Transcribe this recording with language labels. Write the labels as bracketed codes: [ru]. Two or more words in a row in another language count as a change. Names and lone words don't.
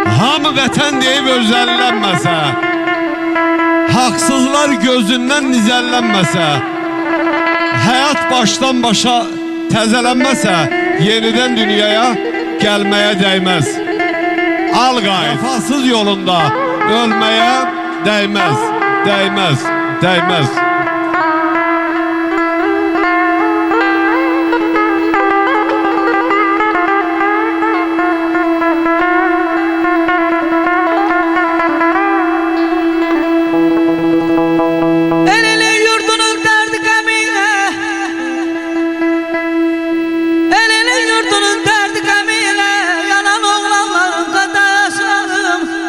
[az] Hamı vətən deyib özəllənməsə, haqsızlar gözündən nizəllənməsə, həyat başdan başa təzələnməsə, yenidən dünyaya gəlməyə dəyməz. Al-qayıt, vəfasız yolunda ölməyə dəyməz, dəyməz, dəyməz. [tr] Elini yurdunun derdi gemiyle, elini yurdunun derdi gemiyle yanan oğlanların kadasınım.